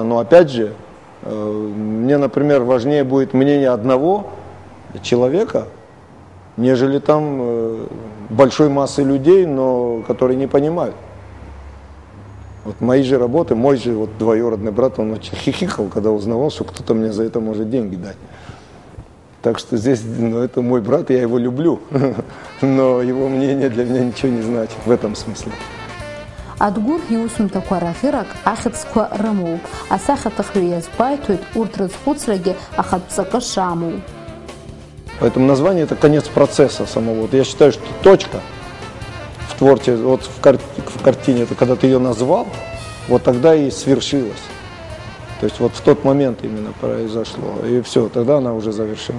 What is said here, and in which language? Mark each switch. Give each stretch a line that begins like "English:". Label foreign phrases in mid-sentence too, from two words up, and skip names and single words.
Russian: Но опять же, мне, например, важнее будет мнение одного человека, нежели там большой массы людей, но которые не понимают. Вот мои же работы, мой же вот двоюродный брат, он очень хихикал, когда узнавал, что кто-то мне за это может деньги дать. Так что здесь, ну, это мой брат, я его люблю, но его мнение для меня ничего не значит в этом смысле.
Abkhazian: Адгур иусумҭақәа рахьырак ахьыӡқәа рымоуп, асахьаҭыхҩы иазгәаиҭоит урҭ рызхәыцрагьы ахатә ҵакы шамоу.
Russian: Поэтому название это конец процесса самого. Вот я считаю, что точка в творчестве, вот в картине, это когда ты ее назвал, вот тогда и свершилась. То есть вот в тот момент именно произошло, и все, тогда она уже завершена.